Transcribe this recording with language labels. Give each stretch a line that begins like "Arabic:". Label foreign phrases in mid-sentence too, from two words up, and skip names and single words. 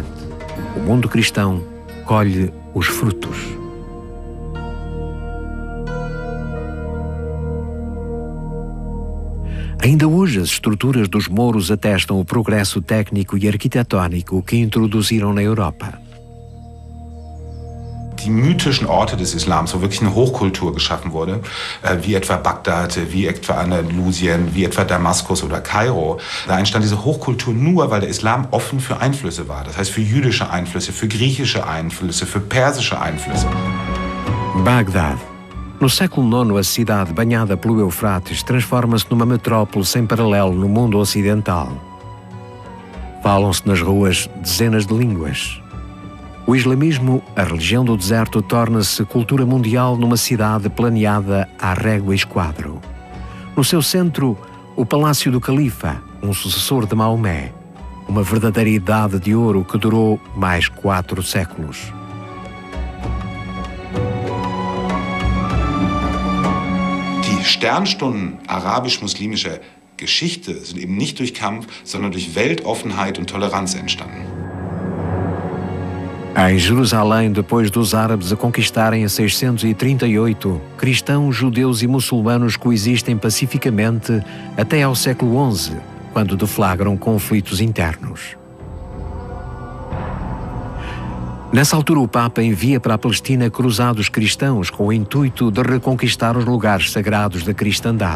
Portuguese: O mundo cristão colhe os frutos. Ainda hoje, as estruturas dos muros atestam o progresso técnico e arquitetónico que introduziram na Europa.
German: Die mythischen Orte des Islams, wo wirklich eine Hochkultur geschaffen wurde, wie etwa Bagdad, wie etwa Andalusien, wie etwa Damaskus oder Kairo, da entstand diese Hochkultur nur, weil der Islam offen für Einflüsse war. Das heißt für jüdische Einflüsse, für griechische Einflüsse, für persische Einflüsse. Bagdad.
Portuguese: No século IX, a cidade banhada pelo Eufrates transforma-se numa metrópole sem paralelo no mundo ocidental. Falam-se nas ruas dezenas de línguas. O islamismo, a religião do deserto, torna-se cultura mundial numa cidade planeada à régua e esquadro. No seu centro, o Palácio do Califa, um sucessor de Maomé, uma verdadeira idade de ouro que durou mais 4 séculos.
German: Die Sternstunden arabisch-muslimischer Geschichte sind eben nicht durch Kampf, sondern durch Weltoffenheit und Toleranz entstanden.
Portuguese: Em Jerusalém, depois dos árabes a conquistarem em 638, cristãos, judeus e muçulmanos coexistem pacificamente até ao século XI, quando deflagram conflitos internos. Nessa altura, o Papa envia para a Palestina cruzados cristãos com o intuito de reconquistar os lugares sagrados da cristandade.